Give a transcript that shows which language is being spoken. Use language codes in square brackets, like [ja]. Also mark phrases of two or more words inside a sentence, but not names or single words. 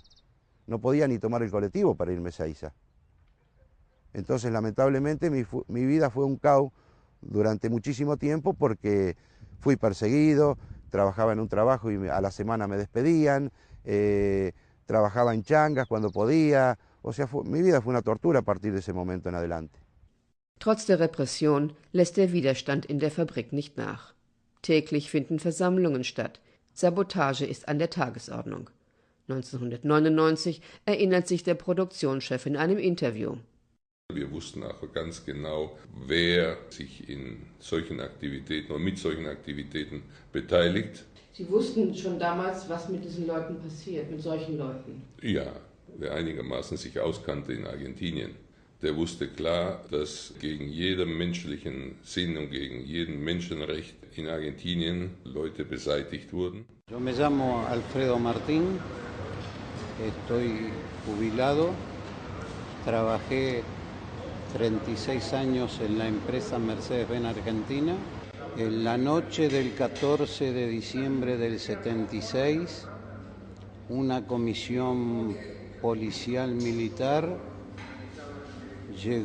[es] No podía ni tomar el colectivo para irme a Ezeiza. Entonces, lamentablemente, mi vida fue un caos durante muchísimo tiempo porque fui perseguido, trabajaba en un trabajo y a la semana me despedían, trabajaba en changas cuando podía, o sea, mi vida fue una tortura a partir de ese momento en adelante. [de] Trotz der Repression lässt der Widerstand in der Fabrik nicht nach. Täglich finden Versammlungen statt. Sabotage ist an der Tagesordnung. 1999 erinnert sich der Produktionschef in einem Interview. Wir wussten auch ganz genau, wer sich in solchen Aktivitäten oder mit solchen Aktivitäten beteiligt. Sie wussten schon damals, was mit diesen Leuten passiert, mit solchen Leuten? Ja, wer einigermaßen sich auskannte in Argentinien, der wusste klar, dass gegen jeden menschlichen Sinn und gegen jeden Menschenrecht in Argentinien Leute beseitigt wurden. [es] Yo me llamo Alfredo Martín, estoy jubilado, trabajé 36 años en la empresa Mercedes-Benz Argentina. En la noche del 14 de diciembre del 76, una comisión policial militar llegó